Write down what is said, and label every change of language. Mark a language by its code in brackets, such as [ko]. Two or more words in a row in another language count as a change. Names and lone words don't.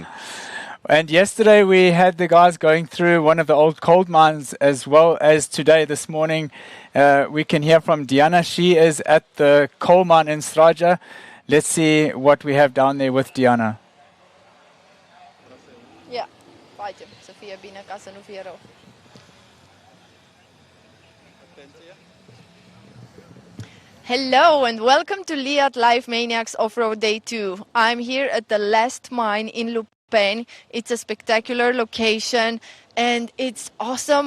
[en] And yesterday we had the guys going through one of the old coal mines, as well as today, this morning. We can hear from Diana. She is at the coal mine in Straja. Let's see what we have down there with Diana. Yeah, [ro] face, să fie bine ca să nu fie rău. [en] Hello and welcome to Leatt LIVEmaniacs Offroad Day 2. I'm here at the last mine in Lupeni. It's a spectacular location and it's awesome.